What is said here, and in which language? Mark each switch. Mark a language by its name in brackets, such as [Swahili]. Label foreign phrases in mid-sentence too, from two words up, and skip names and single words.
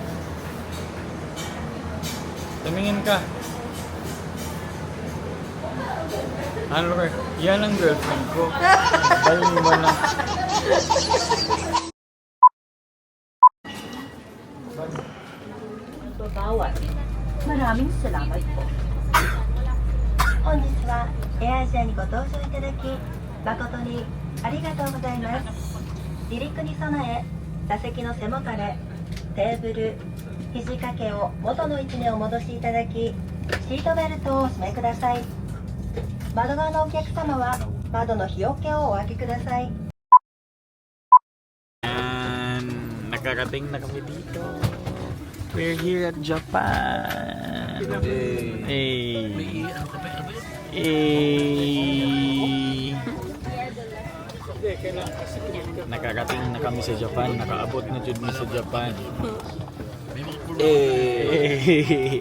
[Filipino] Tumingin ka. Ano ka? Yan ang girlfriend ko. Baling mo na. Maraming salamat po. [Japanese] 本日はエアアジアにご搭乗いただき誠にありがとうございます。離陸に備え座席の背もたれ、テーブル、肘掛けを元の位置にお戻しいただきシートベルトをお締めください。窓側のお客様は窓の日よけをお開けください。 [Filipino] And nakarating na kami dito. [English] We're here at Japan. Hey. Hey. [Filipino] Nakarating na kami sa Japan. [Cebuano] Nakaabot na jud mi sa Japan. Eh.